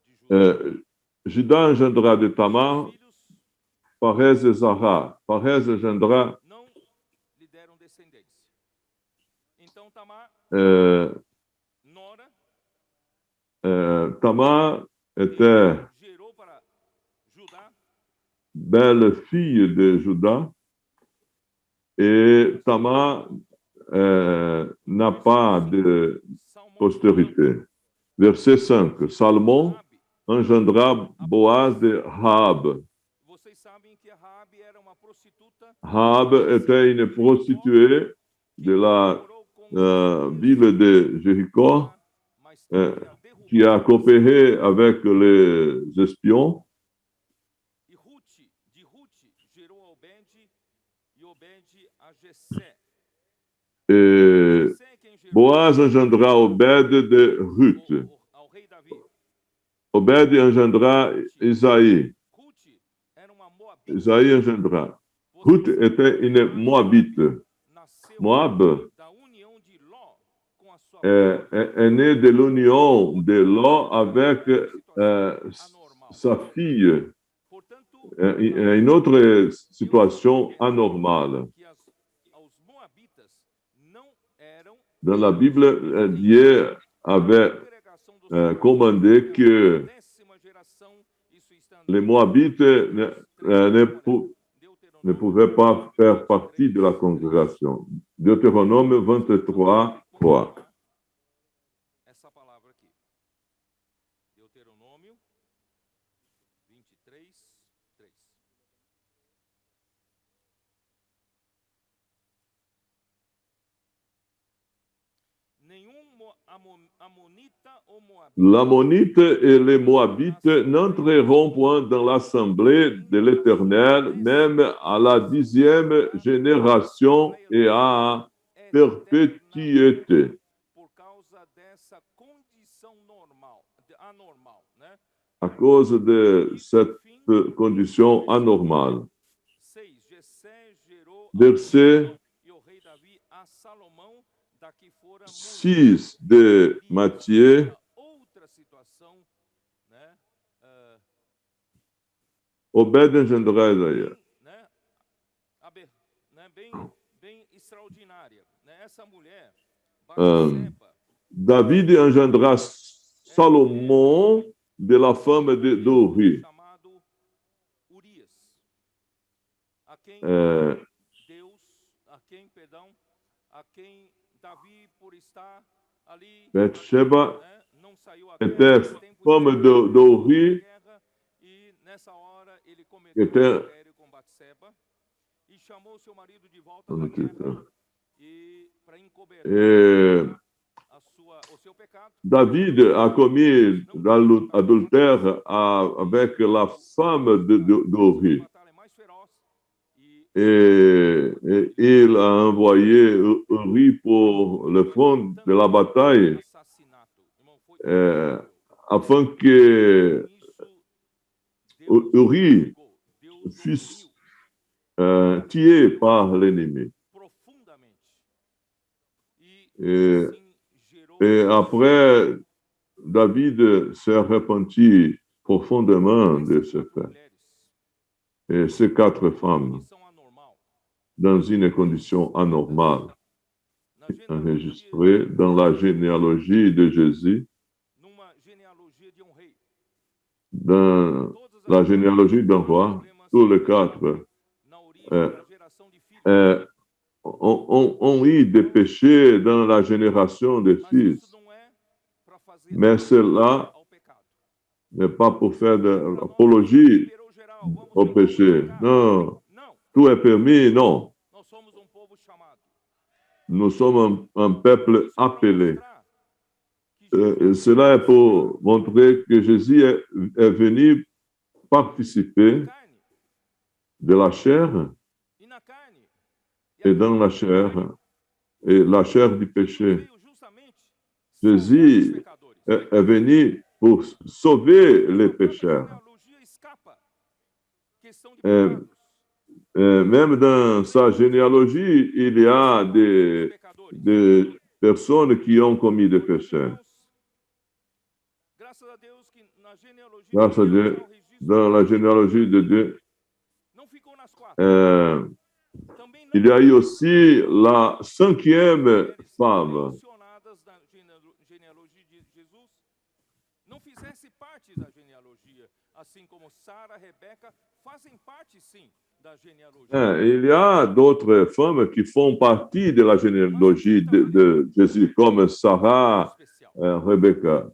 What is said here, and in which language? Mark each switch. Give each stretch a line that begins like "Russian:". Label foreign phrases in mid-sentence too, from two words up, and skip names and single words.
French: Juda engendra de Tamar, Parez e Zara. Parez engendra
Portuguese: não lhe deram descendência. Então Tamar, nora,
French: Tamar était
Portuguese: gerou para Judá
French: belle-fille de Juda et Tamar n'a pas de
Portuguese: Salmão,
French: postérité. Verset 5. Salmon
Portuguese: Raabe.
French: engendra Boaz de Raab.
Portuguese: Vocês sabem que a Raabe era uma prostituta
French: Raab était une prostituée de la
Portuguese: morou com
French: ville de Jéricho
Portuguese: mais tarde a
French: qui a
Portuguese: derrubar.
French: coopéré avec les espions.
Portuguese: E de Ruth gerou a Obed e Obed a Jessé.
French: Et
Portuguese: Jessé é quem gerou
French: Boaz engendra Obed de Ruth.
Portuguese: ao rei Davi.
French: Obed engendra Isaïe.
Portuguese: Ruth era uma moabita.
French: Isaïe engendra. Ruth était une Moabite.
Portuguese: Nasceu Moab da união de Ló com a sua
French: est né de l'union de Lot avec sa fille.
Portuguese: Portanto,
French: Une autre situation anormale.
Portuguese: que aos moabitas não eram
French: Dans la Bible, Dieu avait
Portuguese: congregação dos
French: commandé que
Portuguese: 10ª geração, isso está
French: les Moabites ne
Portuguese: Deuteronômio
French: pouvaient pas faire partie de la congrégation. Deutéronome 23, 3.
Portuguese: essa palavra aqui. Deuteronômio 23, 3. Nenhum amonita ou moabita
French: L'Ammonite et les Moabites n'entreront point dans l'assemblée de l'Éternel, même à la 10e génération et à perpétuité.
Portuguese: por causa dessa condição anormal, né?
French: À cause de cette condition anormale. 6.
Portuguese: Jessé gerou
French: Verset
Portuguese: e o rei Davi a Salomão, daqui fora
French: 6 de Matthieu.
Portuguese: outra situação, né?
French: Obed engendra Isaïe.
Portuguese: Né? Bem extraordinária, né? Essa mulher, Batseba,
French: David engendra Salomon de la femme d'Uri.
Portuguese: chamado Urias, a quem a quem Davi, por estar ali, Bathsheba né, não saiu à
French: était
Portuguese: guerra, tempo
French: femme de d'Uri,
Portuguese: guerra, e nessa hora ele cometeu adultério com Batseba e chamou seu marido de volta da guerra e para encobertar
French: et
Portuguese: o seu pecado.
French: David a commis l'adultère avec la femme d'Uri.
Portuguese: Batalha mais feroz
French: Et il a envoyé Uri pour le front de la bataille
Portuguese: assassinato. Irmão, foi
French: afin que Uri
Portuguese: Deus
French: fût tué par l'ennemi.
Portuguese: profundamente.
French: Et,
Portuguese: assim gerou
French: et après, David s'est repenti profondément de ce fait.
Portuguese: mulheres
French: Et ces 4 femmes,
Portuguese: que são anormal.
French: dans une condition anormale,
Portuguese: Na genealogia,
French: enregistrées dans la généalogie de Jésus,
Portuguese: numa genealogia de rei.
French: dans la généalogie d'un roi, tous les 4
Portuguese: Na origem da geração de filhos.
French: ont eu des péchés dans la génération des
Portuguese: Mas
French: fils.
Portuguese: isso não é para fazer
French: Mais cela
Portuguese: ao pecado.
French: n'est pas pour faire de l'apologie
Portuguese: Liberou geral, vamos
French: au
Portuguese: ser
French: péché.
Portuguese: pecados.
French: Non,
Portuguese: Não,
French: tout est permis, non.
Portuguese: nós somos povo chamado.
French: Nous sommes un peuple
Portuguese: Isso para
French: appelé.
Portuguese: mostrar que
French: Et cela est pour montrer que Jésus est venu participer
Portuguese: carne
French: de la chair
Portuguese: e na carne.
French: et dans la chair, et la chair du péché.
Portuguese: Veio justamente
French: Jésus
Portuguese: salvar os pecadores.
French: est venu pour sauver les pécheurs.
Portuguese: A genealogia escapa questão de pecados.
French: Même dans sa généalogie, il y a des personnes qui ont commis des péchés.
Portuguese: Graças a Deus que na
French: grâce à Dieu, dans la généalogie de Dieu, il y a eu aussi la 5e femme.
Portuguese: Não fizesse parte da genealogia, assim como Sara, Rebeca fazem parte, sim, da genealogia.
French: Il y a d'autres femmes qui font partie de la généalogie de Jésus, comme Sarah, Rebecca.